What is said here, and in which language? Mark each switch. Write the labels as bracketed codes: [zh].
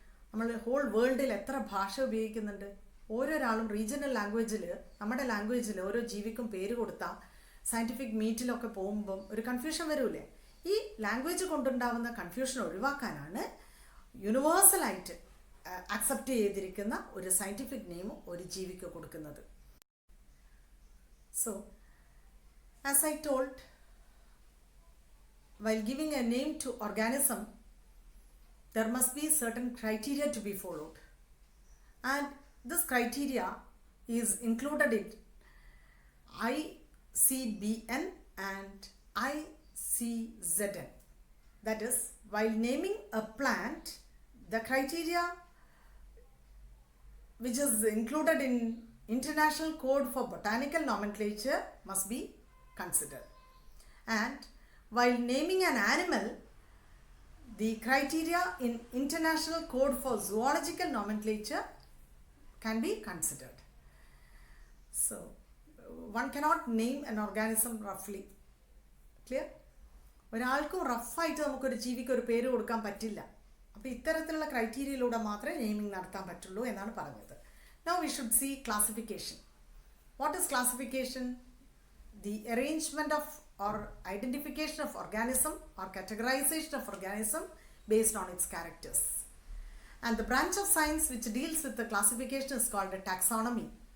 [ml] നമ്മൾ ഹോൾ വേൾഡിൽ എത്ര ഭാഷ ഉപയോഗിക്കുന്നുണ്ട്. ഓരോരാളും റീജിയണൽ ലാംഗ്വേജിൽ, നമ്മുടെ ലാംഗ്വേജിൽ ഓരോ ജീവിക്കും പേര് കൊടുത്താൽ സയൻറ്റിഫിക് മീറ്റിലൊക്കെ പോകുമ്പം ഒരു കൺഫ്യൂഷൻ വരൂലേ. ഈ ലാംഗ്വേജ് കൊണ്ടുണ്ടാവുന്ന കൺഫ്യൂഷൻ ഒഴിവാക്കാനാണ് യൂണിവേഴ്സലായിട്ട് അക്സെപ്റ്റ് ചെയ്തിരിക്കുന്ന ഒരു സയൻറ്റിഫിക് നെയിം ഒരു ജീവിക്ക് കൊടുക്കുന്നത്. [en] So as I told, while giving a name to organism, there must be certain criteria to be followed, and this criteria is included in ICBN and ICZN. That is, while naming a plant, the criteria which is included in International Code for Botanical Nomenclature must be considered. And while naming an animal, the criteria in International Code for Zoological Nomenclature can be considered. So one cannot name an organism roughly. Clear? [ml] ഒരാൾക്കും റഫായിട്ട് നമുക്കൊരു ജീവിക്ക് ഒരു പേര് കൊടുക്കാൻ പറ്റില്ല. അപ്പോൾ ഇത്തരത്തിലുള്ള ക്രൈറ്റീരിയയിലൂടെ മാത്രമേ naming നടത്താൻ പറ്റുള്ളൂ എന്നാണ് പറഞ്ഞത്. [en] Now we should see classification. What is classification? The arrangement of or identification of organism or categorization of organism based on its characters. And the branch of science which deals with the classification is called a taxonomy.